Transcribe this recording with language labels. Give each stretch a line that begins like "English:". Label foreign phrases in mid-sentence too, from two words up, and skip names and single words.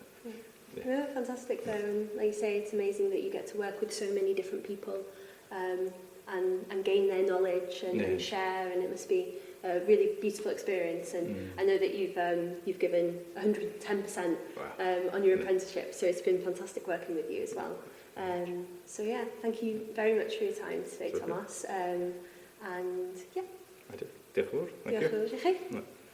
English: fantastic though, and like you say, it's amazing that you get to work with so many different people and gain their knowledge and share, and it must be a really beautiful experience. And I know that you've given 110% on your apprenticeship, so it's been fantastic working with you as well. So yeah, thank you very much for your time today, Super. Thomas. And yeah.
Welsh: Diolch yn fawr.
English: Thank you.
Welsh: Diolch yn fawr i chi.